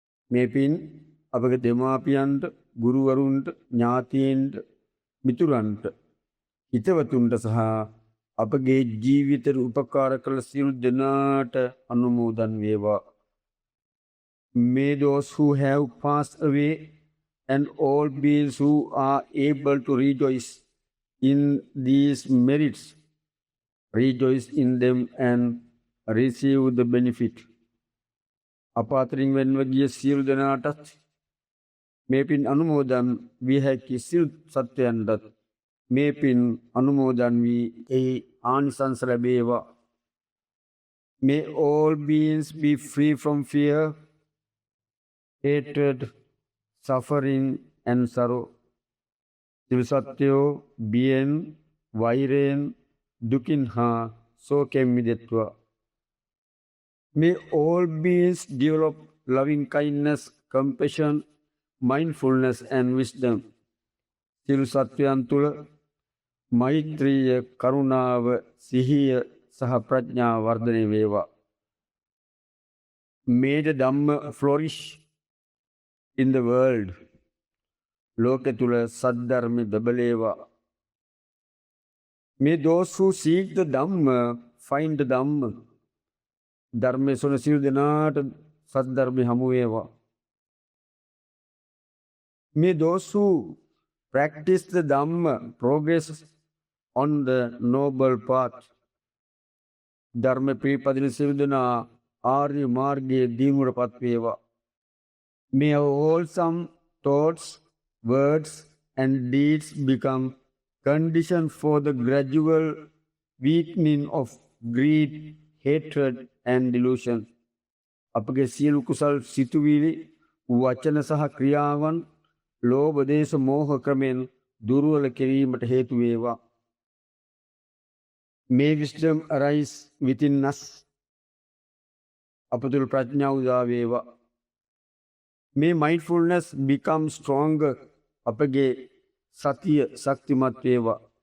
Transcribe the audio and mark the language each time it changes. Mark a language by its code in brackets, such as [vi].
[si] මේ පින් අපගේ දෙමාපියන්ට, ගුරුවරුන්ට, ඥාතීන්ට, මිතුරන්ට, හිතවතුන්ට සහ අපගේ ජීවිතයට උපකාර කළ සියලු දෙනාට අනුමෝදන් වේවා. [en] May those who have passed away and all beings who are able to rejoice in these merits rejoice in them and receive the benefit. [si] අප අතරින් වෙන්ව ගිය සියලු දෙනාටත් මේ පින් අනුමෝදන් විය හැකි සියලු සත්වයන්ටත් මේ පින් අනුමෝදන් වී එහි ආනිසංස ලැබේවා. [en] May all beings be free from fear, hatred, suffering and sorrow. [si] සියලු සත්වයෝ බියෙන්, වෛරයෙන්, දුකින් හා සෝකයෙන් මිදෙත්වා. [en] May all beings develop loving kindness, compassion, mindfulness and wisdom. [si] සියලු සත්වයන් තුළ මෛත්‍රිය, කරුණාව, සිහිය සහ ප්‍රඥාව වර්ධනය වේවා. [en] May the Dhamma flourish in the world. [si] ලෝකෙ තුළ සද්ධර්මය බබලේවා. [en] May those who seek the Dhamma find the Dhamma. [si] ධර්මය සොයන සියලු දෙනාට සද්ධර්මය හමු වේවා. [en] May those who practice the Dhamma progress on the noble path. [si] ධර්ම පිළිපදින සියලු දෙනා ආර්ය මාර්ගයේ දියුණුවටපත් වේවා. [en] May our wholesome thoughts, words and deeds become condition for the gradual weakening of greed, hatred and delusion. [si] අපගේ සියලු කුසල් සිතුවිලි, වචන සහ ක්‍රියාවන් ලෝභ, දේශ, මෝහ ක්‍රමෙන් දුර්වල කිරීමට හේතු වේවා. [en] May wisdom arise within us. [si] අප තුළ ප්‍රඥාව උදා වේවා. [en] May mindfulness become stronger. [si] අපගේ සතිය ශක්තිමත් වේවා.